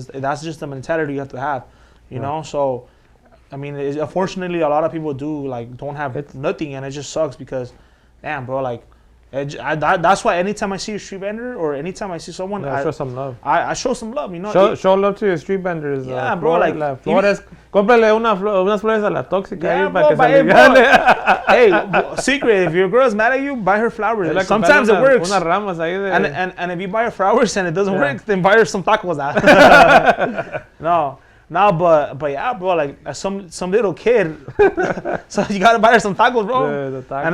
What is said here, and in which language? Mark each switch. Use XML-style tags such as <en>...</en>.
<en>That's just the mentality you have to have, you know? So, I mean, unfortunately, a lot of people don't have nothing, and it just sucks because, damn, bro, like, that's why anytime I see a street vendor or anytime I see someone, I show some love. I show some love, you know. Show love to your street vendors. Yeah, bro, like</en> <es>flores. Cómprale unas flores a la tóxica.</es> <en>Yeah, bro, para que se hey, secret, if your girl's mad at you, buy her flowers. Like, sometimes it works.</en> <es>Unas ramas ahí de...</es> <en>And if you buy her flowers and it doesn't work, then buy her some tacos. No, but yeah, bro, like, some little kid, so you gotta buy her some tacos, bro. The tacos.</en>